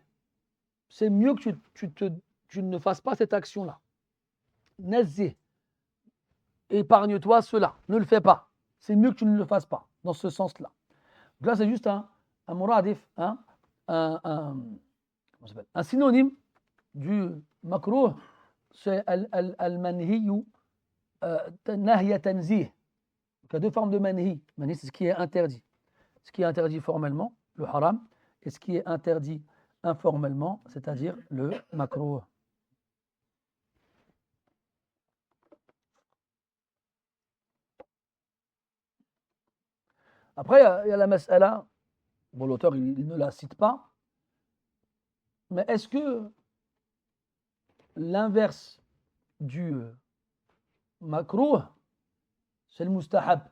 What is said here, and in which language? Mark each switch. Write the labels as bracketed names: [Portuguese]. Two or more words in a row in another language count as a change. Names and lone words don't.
[French] C'est mieux que tu ne fasses pas cette action-là. Nazih. Épargne-toi cela, ne le fais pas. c'est mieux que tu ne le fasses pas, dans ce sens-là. Donc là, c'est juste un muradif, un synonyme du makruh, c'est [Arabic] المنهي نهي تنزيه. [French] Il y a deux formes de manhi. Manhi, c'est ce qui est interdit. Ce qui est interdit formellement, le haram, et ce qui est interdit informellement, c'est-à-dire le makruh. Après, il y a la mas'ala, bon, l'auteur il ne la cite pas, mais est-ce que l'inverse du makruh, c'est le mustahab?